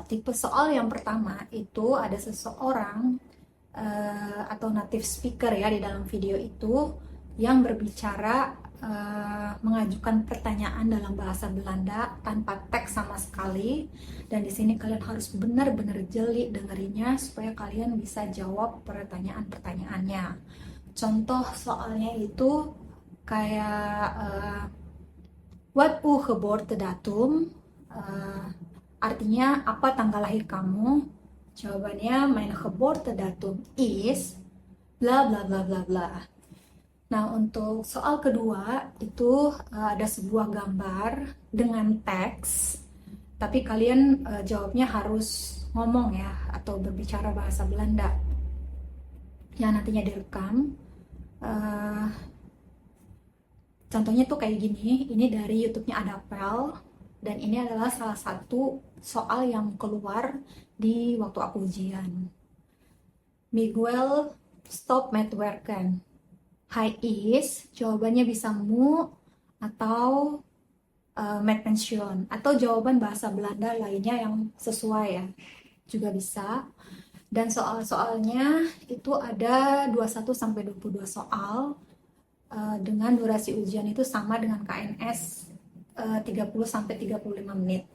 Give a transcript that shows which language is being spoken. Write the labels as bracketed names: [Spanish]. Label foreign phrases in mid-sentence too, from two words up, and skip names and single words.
[Indonesian] Tipe soal yang pertama itu ada seseorang atau [English] native speaker [Indonesian] ya di dalam video itu yang berbicara mengajukan pertanyaan dalam bahasa Belanda tanpa teks sama sekali, dan di sini kalian harus benar-benar jeli dengerinnya supaya kalian bisa jawab pertanyaan-pertanyaannya. Contoh soalnya itu kayak [Dutch] what uw geboortedatum, [Indonesian] artinya apa tanggal lahir kamu? Jawabannya [Dutch] mijn geboortedatum is [Indonesian] bla bla bla bla bla. Nah, untuk soal kedua itu ada sebuah gambar dengan teks, tapi kalian jawabnya harus ngomong ya, atau berbicara bahasa Belanda yang nantinya direkam. Contohnya tuh kayak gini, ini dari YouTube-nya Adapel, dan ini adalah salah satu soal yang keluar di waktu aku ujian. [Dutch] Miguel stop met werken. Hi is, [Indonesian] jawabannya bisa mu atau [Dutch] met pension, [Indonesian] atau jawaban bahasa Belanda lainnya yang sesuai ya, juga bisa. Dan soal-soalnya itu ada 21 sampai 22 soal, dengan durasi ujian itu sama dengan KNS 30 sampai 35 menit.